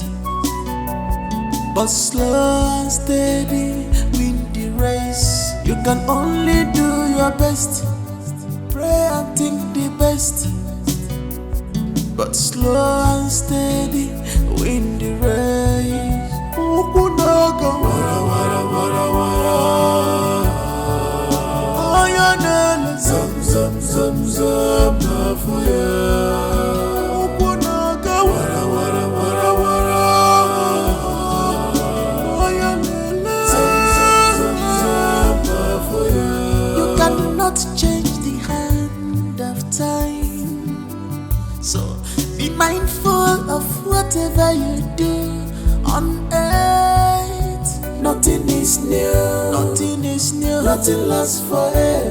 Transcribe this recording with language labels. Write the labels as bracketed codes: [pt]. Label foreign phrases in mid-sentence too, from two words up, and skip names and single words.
[en] But slow and steady win the race. You can only do your best. Pray and think the best. But slow and steady win the race. [ig] Ukunaga wara wara wara wara. Ayanele zam zam zam zam na fire. Ukunaga wara wara wara wara. Ayanele zam zam zam zam na fire. [en] You cannot change the hand of time. So be mindful of whatever you do on earth. Nothing is new. Nothing is new. Nothing lasts forever.